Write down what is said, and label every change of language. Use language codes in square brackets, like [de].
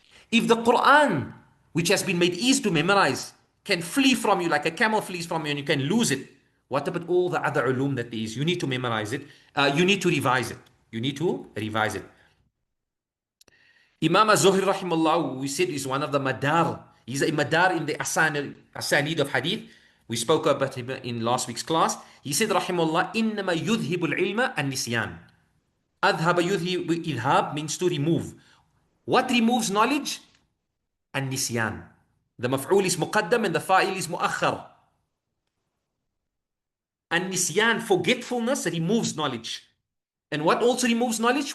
[en] If the Quran, which has been made easy to memorize, can flee from you like a camel flees from you and you can lose it, what about all the other ulum that there is? You need to memorize it. You need to revise it. You need to revise it. Imam Az-Zuhri rahimahullah, we said, is one of the madar. He's a madar in the asanid of hadith. We spoke about him in last week's class. He said [ar] rahimahullah, إِنَّمَا يُذْهِبُ الْعِلْمَ النِّسْيَانِ. أذهب يذهب, [en] idhab means to remove. What removes knowledge? [ar] النسيان. [en] The maf'ul is muqaddam and the fa'il is mu'akhar. [ar] النسيان, [en] forgetfulness, removes knowledge. And what also removes knowledge?